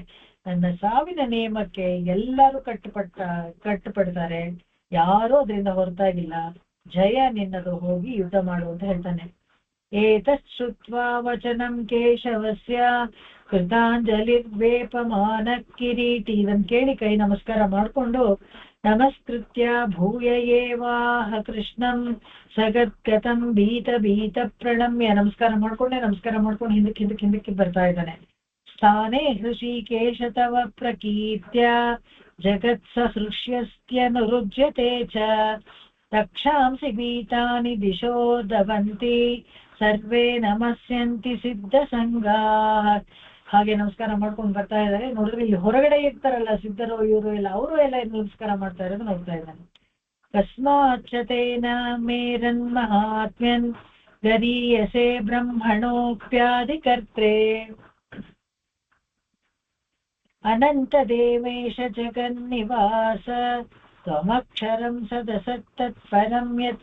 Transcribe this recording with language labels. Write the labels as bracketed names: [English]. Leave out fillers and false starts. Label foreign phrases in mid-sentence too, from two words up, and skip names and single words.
[Kannada] ನನ್ನ ಸಾವಿನ ನಿಯಮಕ್ಕೆ ಎಲ್ಲರೂ ಕಟ್ಟುಪಡ್ತಾರೆ, ಯಾರೂ ಅದರಿಂದ ಹೊರತಾಗಿಲ್ಲ. ಜಯ ನಿನ್ನದು, ಹೋಗಿ ಯುದ್ಧ ಮಾಡು ಅಂತ ಹೇಳ್ತಾನೆ. [Sanskrit] ಏತತ್ ಶ್ರುತ್ವಾ ವಚನಂ ಕೇಶವಸ್ಯ ಕೃತಾಂಜಲಿರ್ವೇಪಮಾನ ಕಿರೀಟಿ. [Kannada] ಇದನ್ನು ಕೇಳಿ ಕೈ ನಮಸ್ಕಾರ ಮಾಡಿಕೊಂಡು [Sanskrit] ನಮಸ್ಕೃತ್ಯ ಭೂಯ ಏವಾಹ ಕೃಷ್ಣಂ ಸಗದ್ಗತಂ ಭೀತ ಪ್ರಣಮ್ಯ. [Kannada] ನಮಸ್ಕಾರ ಮಾಡ್ಕೊಂಡು ಹಿಂದಕ್ಕೆ ಬರ್ತಾ ಇದ್ದಾನೆ. [Sanskrit] ಸ್ಥಾನೇ ಹೃಷಿಕೇಶ ತವ ಪ್ರಕೀರ್ತ್ಯ ಜಗತ್ ಸಹೃಷ್ಯಸ್ತ್ಯನುರುಜ್ಯತೆ ಚ ರಕ್ಷಾಂಸಿ ಭೀತಾನಿ ದಿಶೋ ದವಂತಿ ಸರ್ವೇ ನಮಸ್ಯಂತಿ ಸಿದ್ಧ ಸಂಗಾಃ. [Kannada] ಹಾಗೆ ನಮಸ್ಕಾರ ಮಾಡ್ಕೊಂಡು ಬರ್ತಾ ಇದ್ದಾರೆ. ನೋಡಿದ್ರೆ ಇಲ್ಲಿ ಹೊರಗಡೆ ಇರ್ತಾರಲ್ಲ ಸಿದ್ಧರು, ಇವರು ಎಲ್ಲ, ಅವರು ಎಲ್ಲ ನಮಸ್ಕಾರ ಮಾಡ್ತಾ ಇರೋದು ನೋಡ್ತಾ ಇದ್ದಾನೆ. [Sanskrit] ಕಸ್ಮಾಚ್ಚತೇನ ಮೇರನ್ ಮಹಾತ್ಮ್ಯನ್ ಗರೀಯಸೆ ಬ್ರಹ್ಮಣೋಪ್ಯಾದಿಕರ್ತ್ರೇ ಅನಂತ ದೇವೇಶ ಜಗನ್ನಿವಾಸ ತ್ವಮಕ್ಷರಂ ಸದಸತ್ತತ್ಪರಂ ಯತ್.